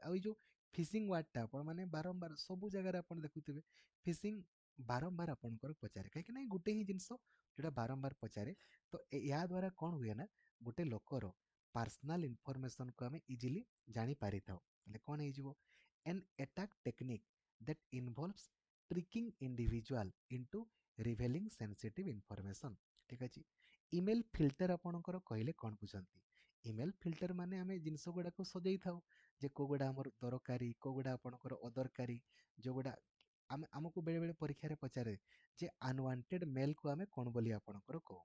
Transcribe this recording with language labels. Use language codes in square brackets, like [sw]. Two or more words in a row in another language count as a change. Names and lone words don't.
[or] ଆଉ ଏଇ ଯୋଉ [en] phishing word [or] ଆପଣ ମାନେ ବାରମ୍ବାର ସବୁ ଜାଗାରେ ଆପଣ ଦେଖୁଥିବେ ଫିସିଂ ବାରମ୍ବାର ଆପଣଙ୍କର ପଚାରେ କାହିଁକି ନା ଗୋଟେ ହିଁ ଜିନିଷ ଯୋଉଟା ବାରମ୍ବାର ପଚାରେ। ତ ଏହା ଦ୍ୱାରା କ'ଣ ହୁଏ ନା ଗୋଟେ ଲୋକର [en] personal information [or] ଆମେ ଇଜିଲି ଜାଣିପାରିଥାଉ। ହେଲେ କ'ଣ ହେଇଯିବ? [en] an attack technique that involves tricking individual into revealing sensitive information [or] ଠିକ ଅଛି। [en] email filter [or] ଆପଣଙ୍କର କହିଲେ କ'ଣ ବୁଝନ୍ତି? [en] email filter [or] ମାନେ ଆମେ ଜିନିଷ ଗୁଡ଼ାକୁ ସଜେଇ ଥାଉ ଯେ କୋଉଗୁଡ଼ା ଆମର ଦରକାରୀ କୋଉଗୁଡ଼ା ଆପଣଙ୍କର ଅଦରକାରୀ ଯୋଉଗୁଡ଼ା ଆମକୁ ବେଳେବେଳେ ପରୀକ୍ଷାରେ ପଚାରେ ଯେ [en] unwanted mail [or] ଆମେ କ'ଣ ବୋଲି ଆପଣଙ୍କର କହୁ?